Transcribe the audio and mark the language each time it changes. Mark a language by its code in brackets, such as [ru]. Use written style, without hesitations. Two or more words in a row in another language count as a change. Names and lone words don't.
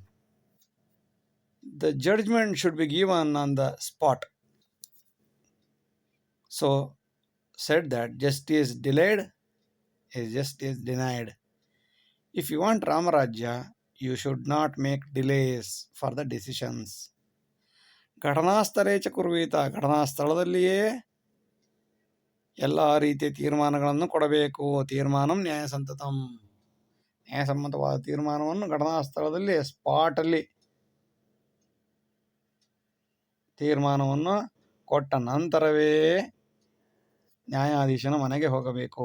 [en] The judgment should be given on the spot. So said that justice delayed is justice denied. If you want Ramarajya, you should not make delays for the decisions. [sa] ಘಟನಾಸ್ಥಳೇ ಚ ಕುರ್ವೀತ, [kn] ಘಟನಾ ಸ್ಥಳದಲ್ಲಿಯೇ ಎಲ್ಲ ರೀತಿಯ ತೀರ್ಮಾನಗಳನ್ನು ಕೊಡಬೇಕು. [sa] ತೀರ್ಮಾನಂ ನ್ಯಾಯಸಂತತಂ, [kn] ನ್ಯಾಯಸಮ್ಮತವಾದ ತೀರ್ಮಾನವನ್ನು ಘಟನಾ ಸ್ಥಳದಲ್ಲಿ ಸ್ಪಾಟಲ್ಲಿ ತೀರ್ಮಾನವನ್ನು ಕೊಟ್ಟ ನಂತರವೇ ನ್ಯಾಯಾಧೀಶನ ಮನೆಗೆ ಹೋಗಬೇಕು.